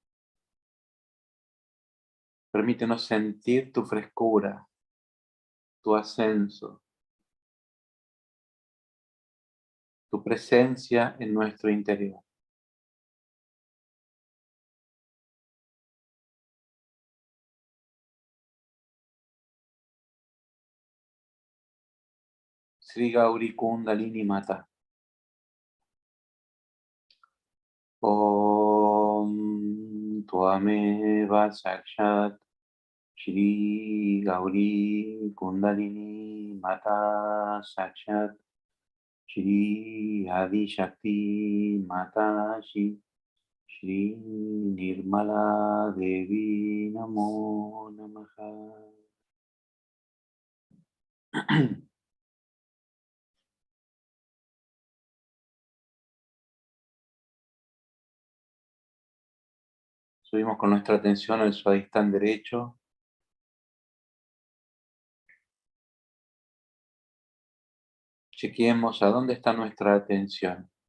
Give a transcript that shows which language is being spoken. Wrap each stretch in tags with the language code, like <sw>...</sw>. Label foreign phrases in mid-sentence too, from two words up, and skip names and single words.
<es>Permítenos sentir tu frescura, tu ascenso, tu presencia en nuestro interior. Sri Gauri Kundalini Mata.</es> <sa>ॐ त्वमेव साक्षात् श्री गौरी कुण्डलिनी माता साक्षात् श्री आदि शक्ति माता श्री निर्मला देवी नमो नमः.</sa> <es>Subimos con nuestra atención al suadistán derecho. Chequeemos a dónde está nuestra atención.</es>